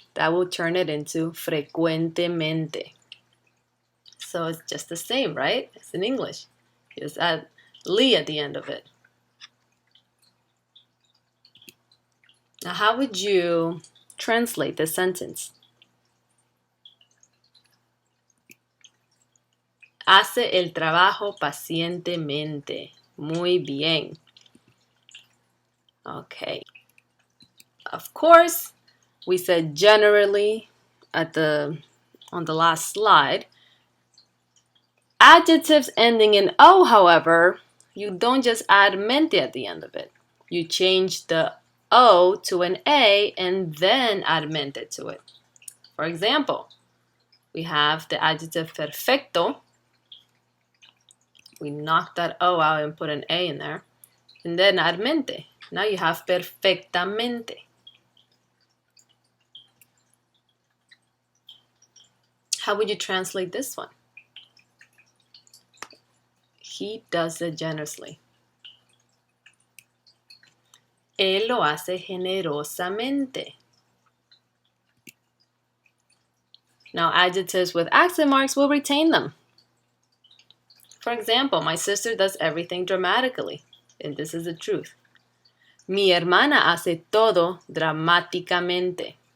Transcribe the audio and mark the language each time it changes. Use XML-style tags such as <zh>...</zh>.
<en>That will turn it into frecuentemente. So it's just the same, right? It's in English. You just add li at the end of it. Now, how would you translate this sentence?</en> <es>Hace el trabajo pacientemente. Muy bien. Okay.</es> <en>Of course, we said generally on the last slide. Adjectives ending in O, however, you don't just add mente at the end of it. You change the O to an A and then add mente to it. For example, we have the adjective perfecto. We knock that O out and put an A in there. And then add mente. Now you have perfectamente. How would you translate this one? He does it generously.</en> <es>Él lo hace generosamente.</es> <en>Now, adjectives with accent marks will retain them. For example, my sister does everything dramatically, and this is the truth.</en> <es>Mi hermana hace todo dramáticamente.</es>